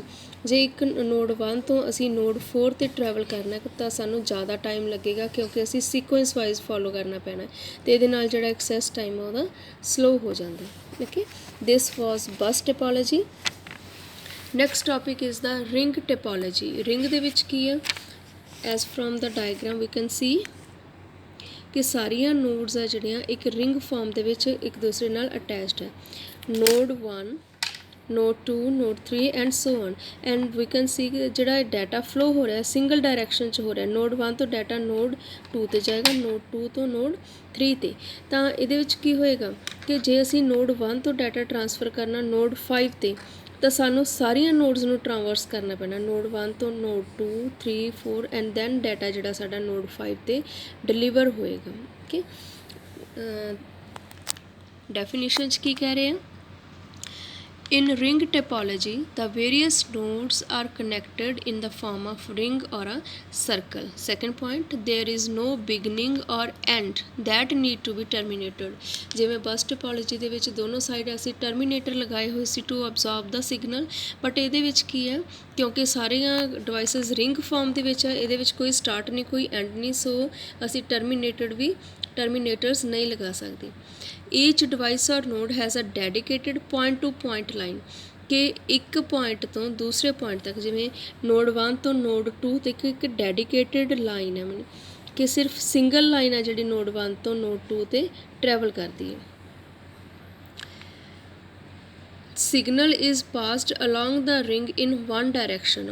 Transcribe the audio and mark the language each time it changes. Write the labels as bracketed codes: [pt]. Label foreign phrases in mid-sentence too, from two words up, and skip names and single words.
[pa] ਜੇ ਇੱਕ ਨੋਡ 1 ਤੋਂ ਅਸੀਂ ਨੋਡ 4 'ਤੇ ਟਰੈਵਲ ਕਰਨਾ ਤਾਂ ਸਾਨੂੰ ਜ਼ਿਆਦਾ ਟਾਈਮ ਲੱਗੇਗਾ ਕਿਉਂਕਿ ਅਸੀਂ [en] sequence wise [pa] ਫੋਲੋ ਕਰਨਾ ਪੈਣਾ ਅਤੇ ਇਹਦੇ ਨਾਲ ਜਿਹੜਾ [en] access time [pa] ਉਹਦਾ ਸਲੋ ਹੋ ਜਾਂਦਾ। [en] Okay, this was bus topology. Next topic is the ring topology. [pa] Ring ਦੇ ਵਿੱਚ ਕੀ ਹੈ? [en] As from the diagram we can see [pa] ਕਿ ਸਾਰੀਆਂ ਨੋਡਸ ਆ ਜਿਹੜੀਆਂ ਇੱਕ [en] ring form [pa] ਦੇ ਵਿੱਚ ਇੱਕ ਦੂਸਰੇ ਨਾਲ ਅਟੈਚਡ ਹੈ। [en] Node 1, node 2, node 3 and so on. and we can see [pa] ਕਿ ਜਿਹੜਾ [en] data flow [pa] ਹੋ ਰਿਹਾ [en] single direction [pa] 'ਚ ਹੋ ਰਿਹਾ। ਨੋਡ 1 ਤੋਂ [en] data node [pa] 2 'ਤੇ ਜਾਏਗਾ, ਨੋਡ 2 ਤੋਂ ਨੋਡ 3 'ਤੇ। ਤਾਂ ਇਹਦੇ ਵਿੱਚ ਕੀ ਹੋਏਗਾ ਕਿ ਜੇ ਅਸੀਂ ਨੋਡ 1 ਤੋਂ [en] data transfer [pa] ਕਰਨਾ ਨੋਡ 5 'ਤੇ ਤਾਂ ਸਾਨੂੰ ਸਾਰੀਆਂ ਨੋਡਸ ਨੂੰ ਟਰਾਂਵਰਸ ਕਰਨਾ ਪੈਣਾ, ਨੋਡ 1 ਤੋਂ ਨੋਡ 2, 3, 4 [en] and then data [pa] ਜਿਹੜਾ ਸਾਡਾ ਨੋਡ 5 'ਤੇ ਡਿਲੀਵਰ ਹੋਏਗਾ। ਓਕੇ, ਡੈਫੀਨੇਸ਼ਨ 'ਚ ਕੀ ਕਹਿ ਰਹੇ ਆ? [en] In ring topology, the various nodes are connected in the form of ring or a circle. Second point, there is no beginning or end that need to be terminated. [pa] ਜਿਵੇਂ ਬਸ ਟੋਪੋਲੋਜੀ ਦੇ ਵਿੱਚ ਦੋਨੋਂ ਸਾਈਡ ਅਸੀਂ ਟਰਮੀਨੇਟਰ ਲਗਾਏ ਹੋਏ ਸੀ [en] to absorb the signal, [pa] ਬਟ ਇਹਦੇ ਵਿੱਚ ਕੀ ਹੈ ਕਿਉਂਕਿ ਸਾਰੀਆਂ ਡਿਵਾਈਸਿਸ [en] ring form [pa] ਦੇ ਵਿੱਚ ਹੈ, ਇਹਦੇ ਵਿੱਚ ਕੋਈ ਸਟਾਰਟ ਨਹੀਂ ਕੋਈ ਐਂਡ ਨਹੀਂ, ਸੋ ਅਸੀਂ ਟਰਮੀਨੇਟਰਸ ਨਹੀਂ ਲਗਾ ਸਕਦੇ। [en] Each device or node has a dedicated point to point line [pa] ਕਿ ਇੱਕ ਪੁਆਇੰਟ ਤੋਂ ਦੂਸਰੇ ਪੁਆਇੰਟ ਤੱਕ, ਜਿਵੇਂ ਨੋਡ 1 ਤੋਂ ਨੋਡ 2 ਤੱਕ ਇੱਕ [en] dedicated line [pa] ਹੈ ਕਿ ਸਿਰਫ [en] single line [pa] ਹੈ ਜਿਹੜੀ ਨੋਡ 1 ਤੋਂ ਨੋਡ 2 'ਤੇ ਟਰੈਵਲ ਕਰਦੀ ਹੈ। [en] Signal is passed along the ring in one direction.